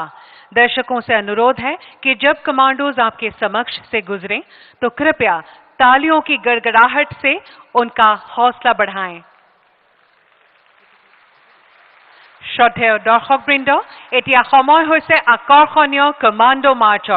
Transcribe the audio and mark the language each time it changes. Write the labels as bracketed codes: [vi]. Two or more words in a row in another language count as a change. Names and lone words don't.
[hi] दर्शकों से अनुरोध है कि जब कमांडोज आपके समक्ष से गुजरें तो कृपया तालियों की गड़गड़ाहट से उनका हौसला बढ़ाएं। [as] শ্ৰদ্ধেয় দৰ্শকবৃন্দ, এতিয়া সময় হৈছে আকৰ্ষণীয় কমাণ্ডো মাৰ্চৰ।